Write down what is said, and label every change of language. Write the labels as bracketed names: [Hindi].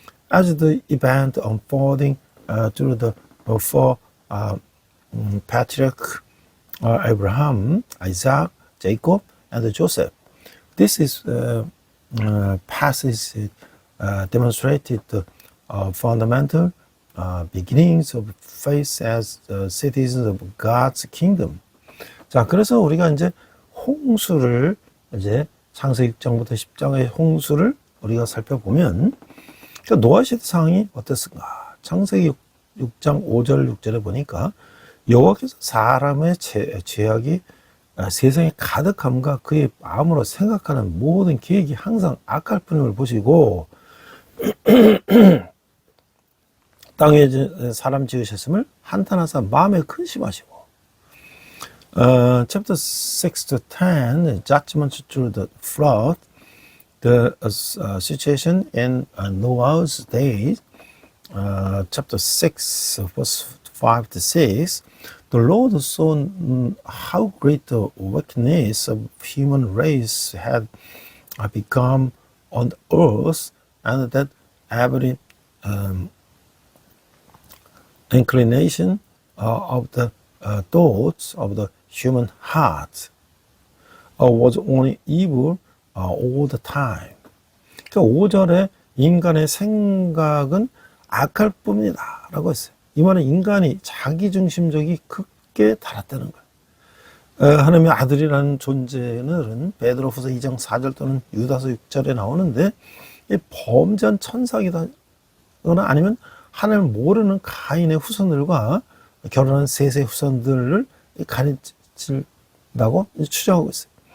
[English] As the event unfolding through the four patriarchs Abraham, Isaac, Jacob, and Joseph. This is passage demonstrated the fundamental beginnings of faith as citizens of God's kingdom. [Korean] 자, 그래서 우리가 이제 홍수를 이제 창세기 6장부터 10장의 홍수를 우리가 살펴보면 노아 시대 상황이 어땠을까? 창세기 6장 5절 6절에 보니까 여호와께서 사람의 죄악이 세상에 가득함과 그의 마음으로 생각하는 모든 계획이 항상 악할 뿐임을 보시고 땅에 사람 지으셨음을 한탄하사 마음에 근심하시고 [English] chapter 6 to 10 judgment through the flood the situation in Noah's days chapter 6 verse 5 to 6 the Lord saw how great the wickedness of human race had become on earth and that every inclination of the thoughts of the human heart was only evil all the time. [Korean] 그러니까 5절에 인간의 생각은 악할 뿐이다 라고 했어요. 이 말은 인간이 자기중심적이 극에 달았다는 거예요. 하나님의 아들이라는 존재는 베드로후서 2장 4절 또는 유다서 6절에 나오는데 범죄한 천사이거나 아니면 하나님을 모르는 가인의 후손들과 결혼한 셋의 후손들을 가르친다고 추정하고 있어요.